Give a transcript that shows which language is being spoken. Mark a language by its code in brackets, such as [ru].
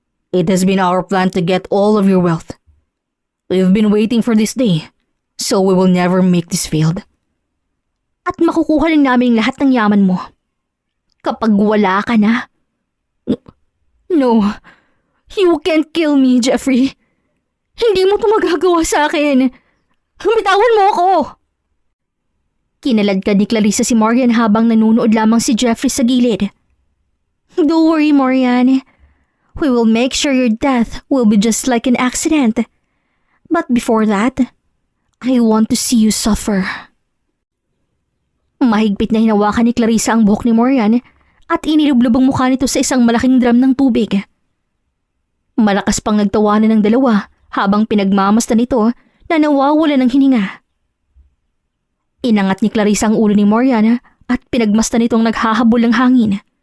[en] It has been our plan to get all of your wealth. We've been waiting for this day, so we will never make this failed. [tl] At makukuha lang namin lahat ng yaman mo. Kapag wala ka na. [en] No, you can't kill me, Jeffrey. [tl] Hindi mo ito magagawa sa akin. Bitawan mo ako! Kinaladkad ni Clarissa si Marian habang nanunood lamang si Jeffrey sa gilid. [en] Don't worry, Marian. We will make sure your death will be just like an accident. But before that, I want to see you suffer. [tl] Mahigpit na hinawakan ni Clarissa ang buhok ni Marian at inilublub ang mukha nito sa isang malaking drum ng tubig. Malakas pang nagtawanan ng dalawa habang pinagmamasdan nito na nawawala ng hininga. Inangat ni Clarissa ang ulo ni Marian at pinagmasdan nitong naghahabol ng hangin.